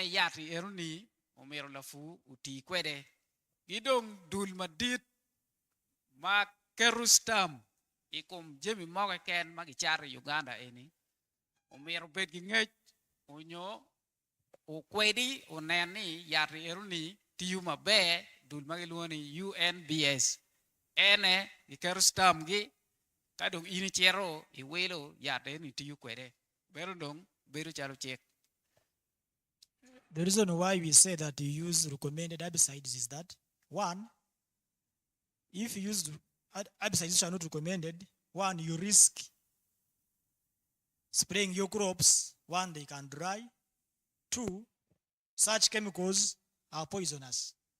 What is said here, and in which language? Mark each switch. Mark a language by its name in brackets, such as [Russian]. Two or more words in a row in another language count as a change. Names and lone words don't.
[Alur] yat eruni umero la fu uti kwede gidong dul madit ma kerustam ikum jemi moga ken magichar Uganda eni umero bet gi ngej unyo ukwedi uneni yat eruni tiyu mabe dul magiluoni UNBS ene ikerustam gi kadong ini chero iwelo yate ni tiyu kwede berondong beru charo check. [English] The reason why we say that you use recommended herbicides is that, one, if you use herbicides which are not recommended, one, you risk spraying your crops, one, they can dry, two, such chemicals are poisonous.